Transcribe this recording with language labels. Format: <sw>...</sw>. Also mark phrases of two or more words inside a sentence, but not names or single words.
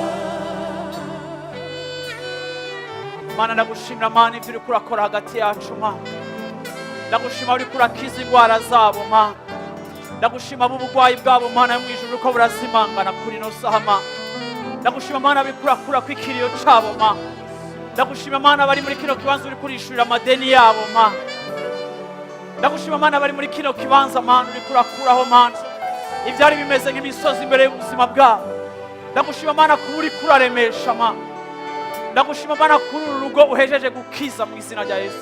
<rn>Mana ndagushimira Mana ibyo uriko urakora hagati yacu Mana. Ndagushima uriko urakiza indwara zabo Mana. Ndagushima uburwayi bwabo Mana yo mu ijuru uko burazimangana kuri ino saha Mana. Ndagushima Mana bikurakura kw'ikiriyo cabo Mana. Ndagushima Mana bari muri kino kibanza uriko urishurira amadeni yabo Mana. Ndagushima Mana bari muri kino kibanza Mana uriko urakuraho Mana ibyari bimeze nk'imisozi imbere y'ubuzima bwabo. Ndagushima Mana kuba uriko uraremesha Mana. Ndagushima Mana kuri uru rugo uhejeje gukiza mu izina rya Yesu.</rn>